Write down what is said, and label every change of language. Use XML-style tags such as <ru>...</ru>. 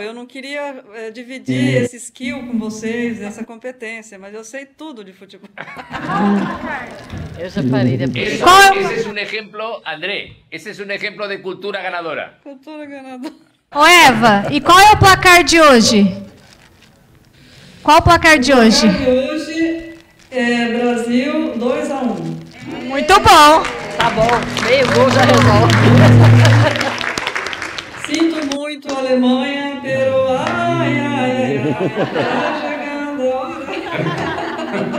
<pt>Eu não queria dividir esse skill com vocês, essa competência, mas eu sei tudo de futebol. Eu já parei de</pt> <es>Ese es un ejemplo, André, ese es un ejemplo de cultura ganadora. Cultura ganadora.</es> <pt>Ô, Eva, e qual é o placar de hoje? Qual o placar de hoje? O placar de hoje é Brasil 2-1. Muito bom. Tá bom, meio gol já resolve. Sinto muito a Alemanha,</pt> <es>pero</es> <pt>ai, tá chegando a hora.</pt>